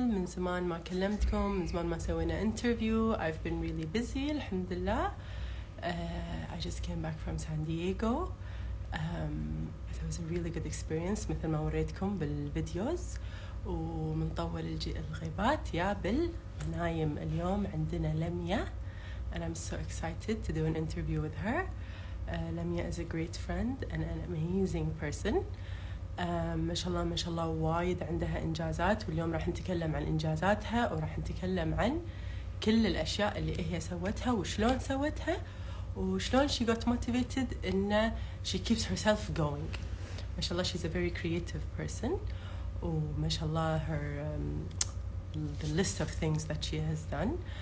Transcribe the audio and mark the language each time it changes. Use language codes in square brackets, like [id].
[ar] من زمان ما كلمتكم، من زمان ما سوينا interview. [en] I've been really busy, alhamdulillah. I just came back from San Diego. It was a really good experience [ar] مثل ما وريتكم بالفيديوز. ومنطول الغيبات يا بالنايم. اليوم عندنا [en] لميا and I'm so excited to do an interview with her. Lamia is a great friend and an amazing person. [ar] ما شاء الله وايد عندها إنجازات، واليوم راح نتكلم عن إنجازاتها وراح نتكلم عن كل الأشياء اللي هي سوتها وشلون سوتها وشلون [en] she got motivated [ar] إن [en] she keeps herself going. [ar] ما شاء الله [en] she's a very creative person [ar] وما شاء الله [en] the list of things that she has done.